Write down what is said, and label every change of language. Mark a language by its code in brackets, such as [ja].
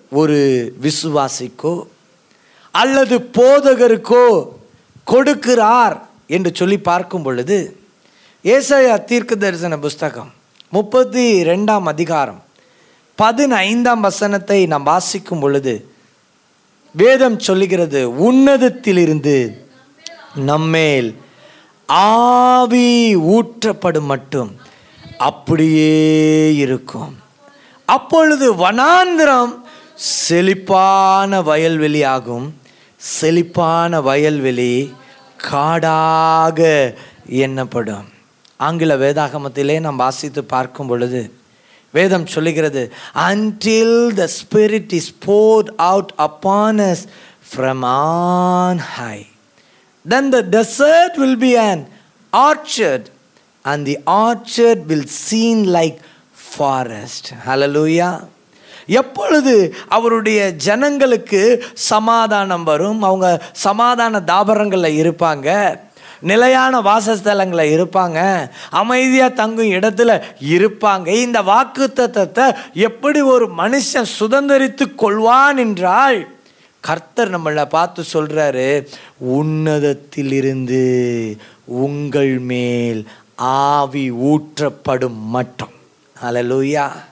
[ta] ஒரு விசுவாசிக்கோ அல்லது போதகருக்கோ கொடுக்கிறார் என்று சொல்லி பார்க்கும் பொழுது, ஏசாயா தீர்க்க தரிசன புஸ்தகம் 32ஆம் அதிகாரம் 15ஆம் வசனத்தை நாம் வாசிக்கும் பொழுது வேதம் சொல்லுகிறது, உன்னதத்திலிருந்து நம்மேல் ஆவி ஊற்றப்படும் மட்டும் அப்படியே இருக்கும். அப்பொழுது வனாந்திரம் செழிப்பான வயல்வெளி ஆகும், செழிப்பான வயல்வெளி காடாக எண்ணப்படும். ஆங்கில வேதாகமத்திலே நாம் வாசித்து பார்க்கும் பொழுது வேதம் சொல்லுகிறது, [en] until the Spirit is poured out upon us from on high, then the desert will be an orchard and the orchard will seem like forest. Hallelujah. [ta] எப்பொழுது அவருடைய ஜனங்களுக்கு சமாதானம் வரும், அவங்க சமாதான தாபரங்களில் இருப்பாங்க, நிலையான வாசஸ்தலங்களில் இருப்பாங்க, அமைதியாக தங்கும் இடத்துல இருப்பாங்க. இந்த வாக்குத்தத்தத்தை எப்படி ஒரு மனுஷன் சுதந்தரித்து கொள்வான் என்றால், கர்த்தர் நம்மளை பார்த்து சொல்றாரு, உன்னதத்திலிருந்து உங்கள் மேல் ஆவி ஊற்றப்படும் மட்டும். ஹல்லேலூயா.